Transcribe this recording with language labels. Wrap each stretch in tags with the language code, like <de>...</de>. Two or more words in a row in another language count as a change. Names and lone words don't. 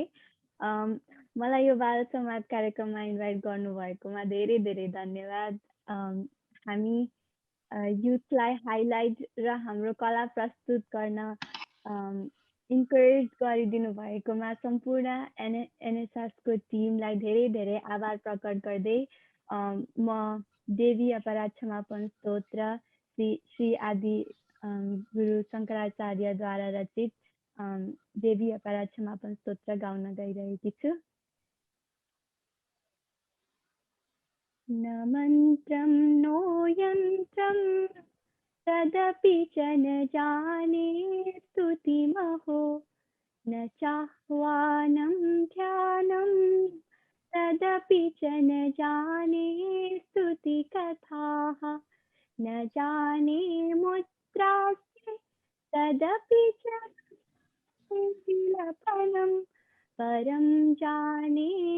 <ne>मलाई यो बाल संवाद कार्यक्रममा इन्भाइट गर्नुभएकोमा धेरै धेरै धन्यवाद। हामी युथलाई हाइलाइट र हाम्रो कला प्रस्तुत गर्न इन्करेज गरिदिनु भएकोमा सम्पूर्ण एनएसएसको टिमलाई धेरै धेरै आभार प्रकट गर्दै म देवी अपराध क्षमापन स्तोत्र श्री आदि गुरु शङ्कराचार्यद्वारा रचित देवी अपराध क्षमापन स्तोत्र गाउन गइरहेकी छु।</ne> <sa>न मन्त्रं नो यन्त्रं तदपि च न जाने स्तुतिमहो, न चाह्वानं ध्यानं तदपि च न जाने स्तुतिकथाः, न जाने मुद्रास्ते तदपि च विलपनं, परं जाने</sa>